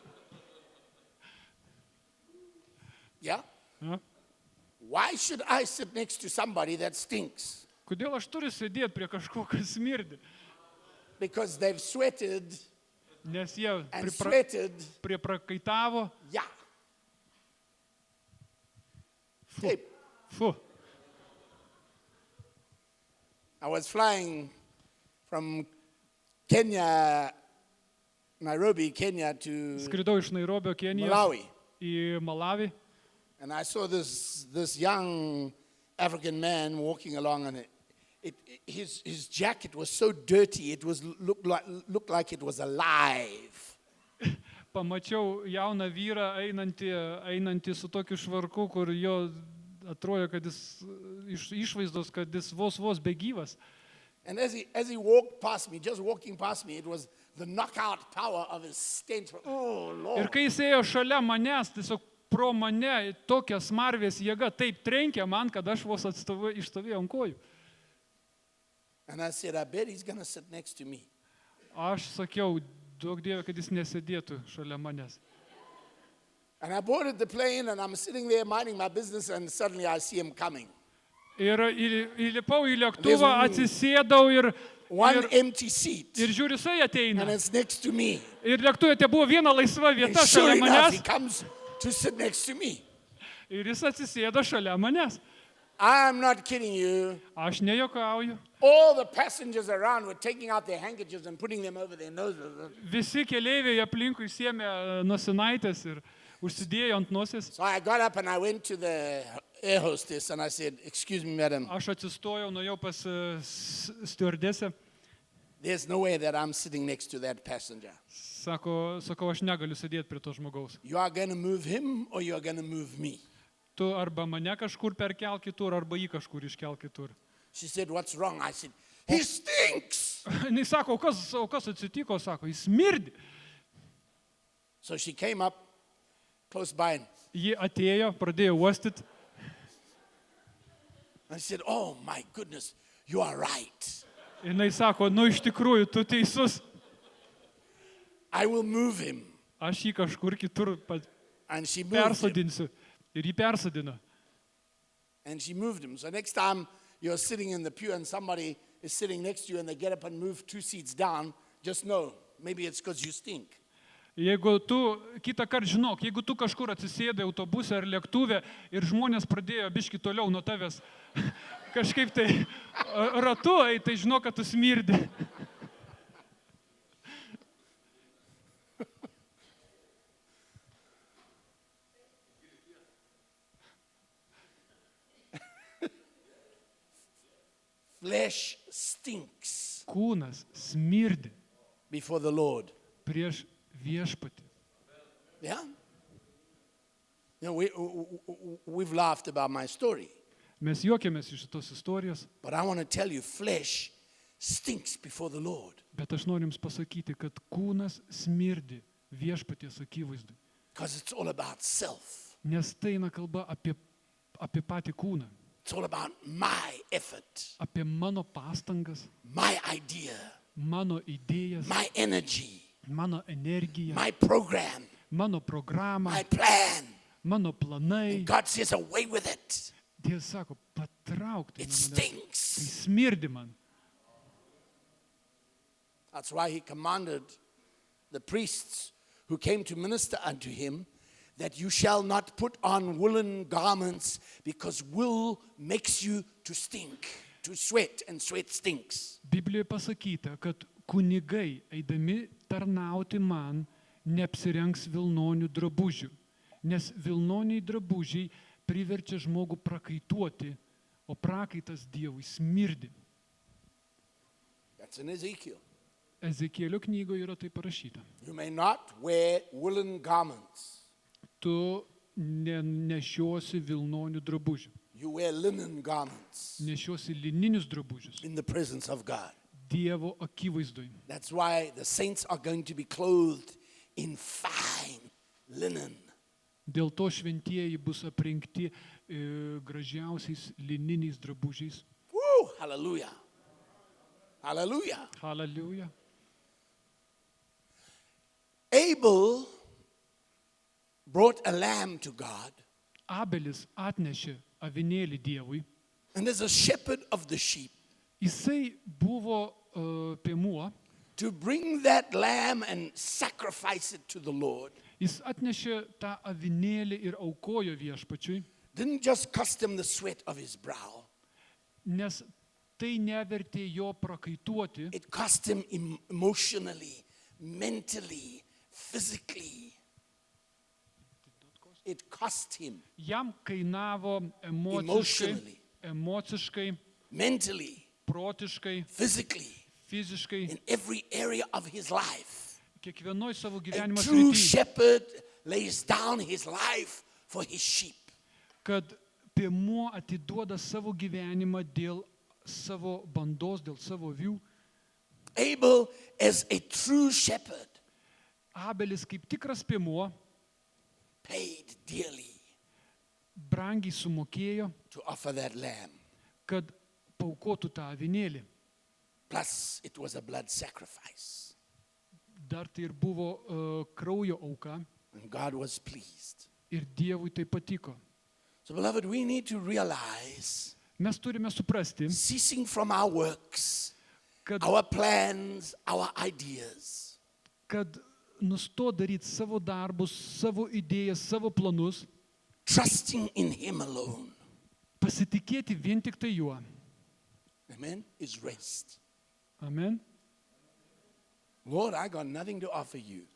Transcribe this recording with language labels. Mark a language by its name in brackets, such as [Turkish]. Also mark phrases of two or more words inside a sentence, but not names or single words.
[English] Yeah? [Lithuanian] Ja? [English] Why should I sit next to somebody that stinks? [Lithuanian] Kodėl aš turiu sėdėti prie kažko, kas smirdi? [English] Because they've sweated [Lithuanian] Nes jie [English] and sweated. [Lithuanian] priprakaitavo. [English] Yeah. Fu. Hey, Fu. I was flying from Kenya, Nairobi, Kenya to [Lithuanian] Skridau iš Nairobio, Kenijos [English] Malawi. [Lithuanian] į Malavį. [English] And I saw this young African man walking along, and his jacket was so dirty, it was looked like it was alive. [Lithuanian] Pamačiau jauną vyrą einantį su tokiu švarku, kur jo atrodė, kad jis iš išvaizdos, kad jis vos begyvas. [English] And as he walked past me, just walking past me, it was the knockout power of his stench. Oh, Lord. [Lithuanian] Ir kai jis ėjo šalia manęs, tiesiog pro mane tokia smarvės jėga taip trenkė man, kad aš vos išstovėjau ant kojų. [English] And I said, I bet he's going to sit next to me. [Lithuanian] Aš sakiau, duok Dieve, kad jis nesėdėtų šalia manęs. [English] And I boarded the plane, and I'm sitting there minding my business, and suddenly I see him coming. [Lithuanian] Ir įlipau į lėktuvą, atsisėdau ir [English] One empty seat, [Lithuanian] žiūriu, jisai ateina. [English] and it's next to me. [Lithuanian] Ir lėktuvė te buvo viena laisva [English] And [Lithuanian] vieta [English] sure [Lithuanian] šalia [English] enough, he [Lithuanian] manęs. [English] comes to sit next to me. [Lithuanian] Ir jis atsisėdo šalia manęs. [English] I'm not kidding you. [Lithuanian] Aš nejuokauju. [English] All the passengers around were taking out their handkerchiefs and putting them over their noses. [Lithuanian] Visi keleiviai aplinkui siemė nosinaitės ir užsidėjo ant nosies. [English] So I got up and I went to the air hostess and I said, "Excuse me, madam, [Lithuanian] Aš atsistojau, nuėjau pas stewardesę. [English] there's no way that I'm sitting next to that passenger. [Lithuanian] Sakau, aš negaliu sėdėti prie to žmogaus. [English] You are going to move him or you are going to move me." [Lithuanian] Tu arba mane kažkur perkel kitur, arba jį kažkur iškel kitur. [English] She said, "What's wrong?" I said, "He stinks." [Lithuanian] Jis sako, o kas atsitiko, sako, jis smirdi. [English] So she came up close by and [Lithuanian] Ji atėjo, pradėjo uostyti. [English] I said, "Oh my goodness, you are right. [Lithuanian] Jis sako, iš tikrųjų, tu teisus. [English] I will move him." [Lithuanian] Aš jį kažkur kitur [English] And she moved him. [Lithuanian] persodinsiu. Ir jį persodino. [English] And she moved him. So next time you're sitting in the pew and somebody is sitting next to you and they get up and move 2 seats down, just know, maybe it's because you stink. [Lithuanian] Jeigu tu, kitą kartą žinok, jeigu tu kažkur atsisėdai autobuse ar lėktuve ir žmonės pradėjo biški toliau nuo tavęs kažkaip tai ratu, tai žinok, kad tu smirdi. [English] Flesh stinks [Lithuanian] Kūnas smirdi [English] before the Lord. [Lithuanian] prieš viešpatį. [English] Yeah? You know, we've laughed about my story, [Lithuanian] Mes juokiamės iš šitos istorijos, [English] but I want to tell you, flesh stinks before the Lord [Lithuanian] bet aš noriu jums pasakyti, kad kūnas smirdi viešpaties akivaizdui. [English] because it's all about self. [Lithuanian] Nes tai eina kalba apie patį kūną, [English] It's all about my effort, [Lithuanian] apie mano pastangas, [English] my idea, [Lithuanian] mano idėjas, [English] my energy, [Lithuanian] mano energiją, [English] my program, [Lithuanian] mano programą, [English] my plan. [Lithuanian] mano planai. [English] God says, away with it. [Lithuanian] Dievas sako, patrauk tai [English] It [Lithuanian] nuo manęs. Tai [English] stinks. [Lithuanian] smirdi man. [English] That's why he commanded the priests who came to minister unto him that you shall not put on woolen garments because wool makes you to stink, to sweat, and sweat stinks. [Lithuanian] Biblijoje pasakyta, kad kunigai, eidami tarnauti man, neapsirengs vilnonių drabužių, nes vilnoniai drabužiai priverčia žmogų prakaituoti, o prakaitas Dievui smirdi. [English] That's in Ezekiel. [Lithuanian] Ezekielio knygoje yra tai parašyta. [English] You may not wear woolen garments. [Lithuanian] Tu nešiosi vilnonių drabužių, [English] You wear linen garments [Lithuanian] nešiosi lininius drabužius [English] in the presence of God. [Lithuanian] Dievo akivaizdui. [English] That's why the saints are going to be clothed in fine linen. [Lithuanian] Dėl to šventieji bus aprengti gražiausiais lininiais drabužiais. [English] Woo! Hallelujah. Hallelujah. Hallelujah. Abel brought a lamb to God, [Lithuanian] Abelis atnešė avinėlį Dievui. [English] and as a shepherd of the sheep, [Lithuanian] Jisai buvo piemuo. [English] to bring that lamb and sacrifice it to the Lord [Lithuanian] Jis atnešė tą avinėlį ir aukojo viešpačiui, [English] didn't just cost him the sweat of his brow, [Lithuanian] nes tai nevertė jo prakaituoti, [English] it cost him emotionally, mentally, physically. It cost him [Lithuanian] jam kainavo [English] Emotionally. [Lithuanian] emociškai, [English] mentally, [Lithuanian] protiškai, [English] physically, [Lithuanian] fiziškai, [English] in every area of his life. [Lithuanian] kiekvienoj savo [English] A [Lithuanian] gyvenimo [English] true [Lithuanian] srityje, [English] shepherd lays down his life for his sheep. [Lithuanian] kad piemuo atiduoda savo gyvenimą dėl savo bandos, dėl savo avių. [English] Abel, as a true shepherd, [Lithuanian] Abelis kaip tikras piemuo [English] paid dearly [Lithuanian] brangiai sumokėjo, [English] to offer that lamb. [Lithuanian] kad paukotų tą avinėlį. [English] Plus, it was a blood sacrifice. [Lithuanian] Dar tai ir buvo kraujo auka [English] And God was pleased. [Lithuanian] ir Dievui tai patiko. [English] So, beloved, we need to realize, [Lithuanian] Mes turime suprasti, [English] ceasing from our works, [Lithuanian] kad, [English] our plans, our ideas, [Lithuanian] kad nusto daryti savo darbus, savo idėjas, savo planus, [English] trusting in Him alone, [Lithuanian] pasitikėti vien tik tai juo. [English] amen, is rest. [Lithuanian] Amen. [English] Lord, I got nothing to offer you.